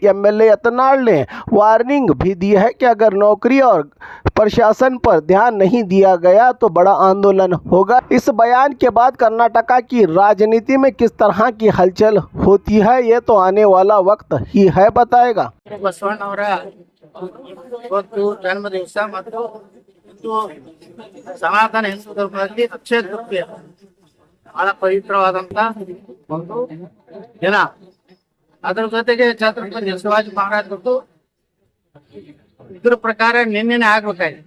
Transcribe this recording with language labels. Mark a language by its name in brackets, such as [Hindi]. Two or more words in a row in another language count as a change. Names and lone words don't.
[Hindi] एमएलए यत्नाल ने वार्निंग भी दी है कि अगर नौकरी और प्रशासन पर ध्यान नहीं दिया गया तो बड़ा आंदोलन होगा। इस बयान के बाद कर्नाटका की राजनीति में किस तरह की हलचल होती है, ये तो आने वाला वक्त ही है बताएगा। [Kannada] ಬಸವಣ್ಣವರ ಇವತ್ತು ಜನ್ಮ ದಿವಸ ಮತ್ತು ಹಿಂದೂ ಸನಾತನ ಹಿಂದೂ ಧರ್ಮದಲ್ಲಿ ಅಕ್ಷಯ ತೃತೀಯ ಬಹಳ ಪವಿತ್ರವಾದಂತ ಒಂದು ದಿನ. ಅದರ ಜೊತೆಗೆ ಛತ್ರಪತಿ ಶಿವಾಜಿ ಮಹಾರಾಜರದ್ದು ಇದ್ರ ಪ್ರಕಾರ ನಿನ್ನೆನೆ ಆಗ್ಬೇಕಾಯ್ತು.